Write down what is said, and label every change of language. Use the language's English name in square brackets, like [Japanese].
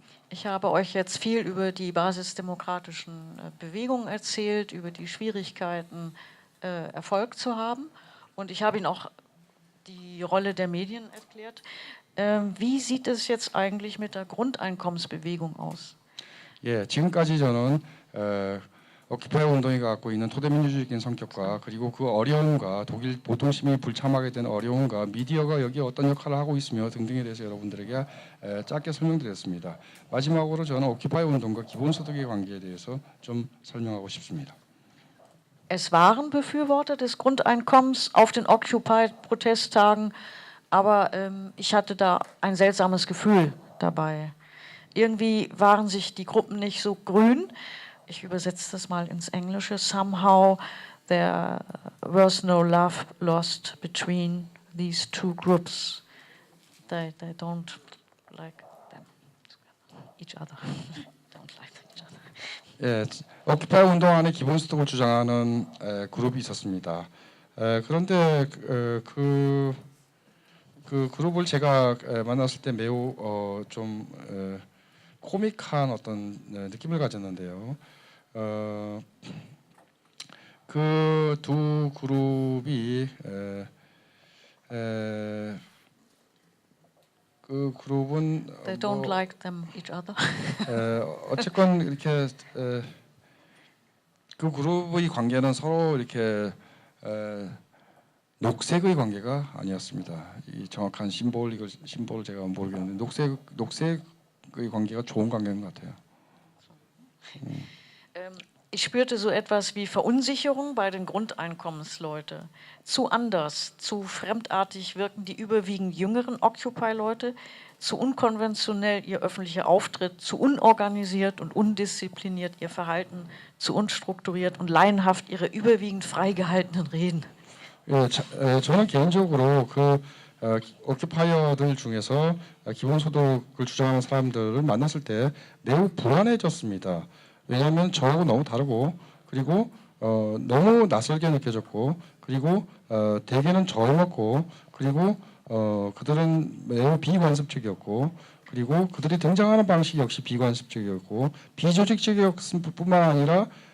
[German] Ich habe euch jetzt viel über die basisdemokratischen Bewegungen erzählt, über die Schwierigkeiten, Erfolg zu haben. Und ich habe Ihnen auch die Rolle der Medien erklärt. Wie sieht es jetzt eigentlich mit der Grundeinkommensbewegung aus? [Korean] 예, 지금까지 저는 오큐파이 운동이 갖고 있는 토대민주주의적인 성격과 그리고 그 어려움과 독일 보통 시민이 불참하게 된 어려움과 미디어가 여기에 어떤 역할을 하고 있으며 등등에 대해서 여러분들에게 짧게 설명드렸습니다. 마지막으로 저는 오큐파이 운동과 기본소득의 관계에 대해서 좀 설명하고 싶습니다. [German] Es waren Befürworter des Grundeinkommens auf den Occupy-Protesttagen, aber ich hatte da ein seltsames Gefühl dabei. Irgendwie waren sich die Gruppen nicht so grün. Ich übersetze das mal ins Englische. [English] Somehow there was no love lost between these two groups. They don't like them, each other. Don't like each other. [Korean] 예, 오키파이 운동 안에 기본소득을 주장하는 그룹이 있었습니다. 그런데 그 그룹을 제가 만났을 때 매우 좀 코믹한 어떤 느낌을 가졌는데요. 그 두 그룹이 그 그룹은 [English] They don't like them each other. [Korean] 어쨌건 이렇게 그 그룹의 관계는 서로 이렇게 녹색의 관계가 아니었습니다. 이 정확한 심볼을 제가 모르겠는데 녹색의 관계가 좋은 관계인 것 같아요. [German] Ich spürte so etwas wie Verunsicherung bei den Grundeinkommensleuten. Zu anders, zu fremdartig wirken die überwiegend jüngeren Occupy-Leute, zu unkonventionell ihr öffentlicher Auftritt, zu unorganisiert und undiszipliniert ihr Verhalten, zu unstrukturiert und laienhaft ihre überwiegend freigehaltenen Reden. [Korean] 예, 저는 개인적으로 그 오큐파이어들 중에서 기본소득을 주장하는 사람들을 만났을 때 매우 불안해졌습니다. 왜냐하면 저하고 너무 다르고 그리고 너무 낯설게 느껴졌고 그리고 대개는 젊었고 그리고 그들은 매우 비관습적이었고 그리고 그들이 등장하는 방식이 역시 비관습적이었고 비조직적이었을 뿐만 아니라